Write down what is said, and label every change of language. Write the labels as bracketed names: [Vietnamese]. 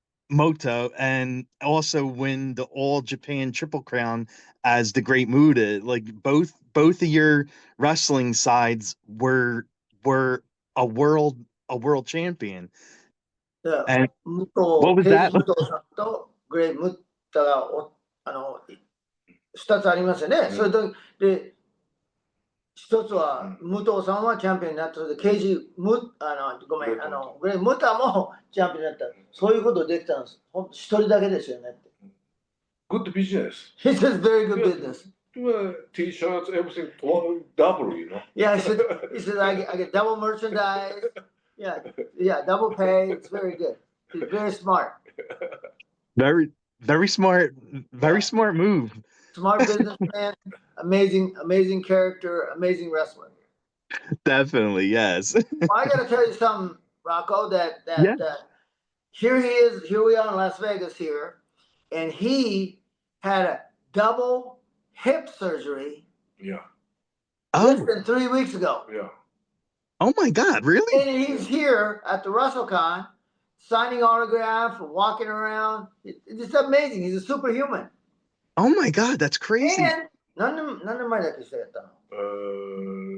[English] Moto, and also win the All Japan Triple Crown as the Great Muta. Like both of your wrestling sides were a world champion. [Japanese] で、 [English] And [Japanese] 武 [English] what [Japanese] 藤、 [English] was [Japanese] ケイジ [English] that? [Japanese] 武藤さんとグレイ・ムッタが2つありますよね。それで、一つは武藤さんはチャンピオンになったので、ケイジごめん、グレイ・ムタもチャンピオンになった。そういうことできたんです。ほんと一人だけですよねって。 [English] Good business. He says very good business. T-shirts, everything, double, you know. Yeah, he said I get double merchandise. Yeah, double pay. It's very good. He's very smart. Very smart, smart move. Smart businessman, amazing character, amazing wrestler. Definitely, yes. Well, I got to tell you something, Rocco. That here he is. Here we are in Las Vegas here, and he had a double hip surgery. Yeah. Less than 3 weeks ago. Yeah. Oh my God, really? And he's here at the WrestleCon, signing autographs, walking around. It's amazing. He's a superhuman. Oh my God, that's crazy. [Japanese] And 何年前だっけしてやったの